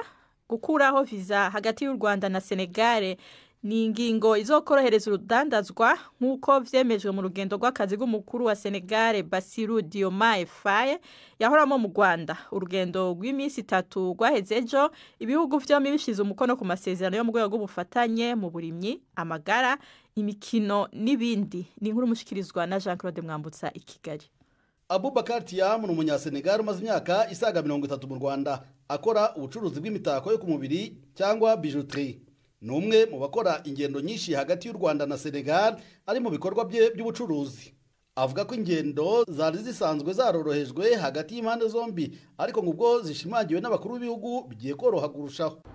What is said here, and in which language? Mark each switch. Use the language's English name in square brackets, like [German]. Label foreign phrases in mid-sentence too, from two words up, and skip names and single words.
[Rundi] Gukuraho visa hagati y'u Rwanda na Senegal ni ingingo izokorohereza urudandazwa nk'uko vyemejwe mu rugendo rw'akazi rw'umukuru wa Senegal Bassirou Diomaye Faye yahoramo mu Rwanda. Urugendo rw'iminsi 3 rwaheze ejo, ibihugu vyombi bishize umukono ku masezerano yo mu rwego rw'ubufatanye mu burimyi, amagara, imikino n'ibindi. Ni inkuru mushikirizwa na Jean-Claude Mwambutsa i Kigali. [Kinyarwanda] Abubakar Thiam ni umunyasenegal umaze imyaka isaga 30 mu Rwanda akora ubucuruzi bw'imitako yo ku mubiri cyangwa bijouterie. Ni umwe mu bakora ingendo nyinshi hagati y'u Rwanda na Senegal ari mu bikorwa bye by'ubucuruzi. avuga ko ingendo zari zisanzwe zarorohejwe hagati y'impande zombi ariko ngo ubwo zishimangiwe n'abakuru b'ibihugu bigiye koroha kurushaho.